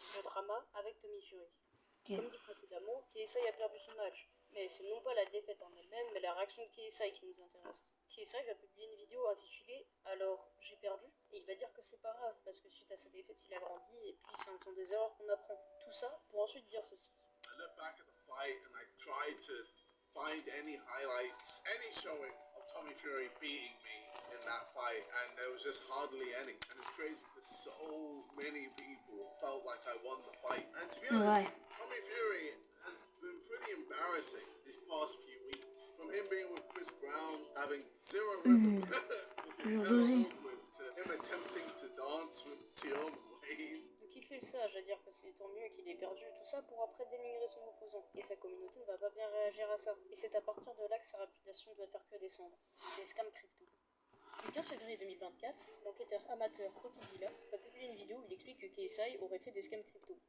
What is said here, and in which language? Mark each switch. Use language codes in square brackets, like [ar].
[fr] Le drama avec Tommy Fury. Comme dit précédemment, KSI a perdu son match. Mais c'est non pas la défaite en elle-même, mais la réaction de KSI qui nous intéresse. KSI va publier une vidéo intitulée « Alors, j'ai perdu ?» Et il va dire que c'est pas grave, parce que suite à sa défaite, il a grandi, et puis c'est en faisant des erreurs qu'on apprend. Tout ça pour ensuite dire ceci. [en] I look back at the fight and I tried to find any highlights, any showing of Tommy Fury beating me in that fight, and there was just hardly any. And it's crazy because so many people felt like I won the fight. And to be honest, Tommy Fury has been pretty embarrassing these past few weeks. From him being with Chris Brown, having zero rhythm, hella awkward, to him attempting to dance with Tion Wayne. [fr] Il fait le sage à dire que c'est tant mieux qu'il ait perdu tout ça pour après dénigrer son opposant. Et sa communauté ne va pas bien réagir à ça. Et c'est à partir de là que sa réputation doit faire que descendre. Les scams crypto. Le 15 février 2024, l'enquêteur amateur Coffeezilla va publier une vidéo où il explique que KSI aurait fait des scams crypto.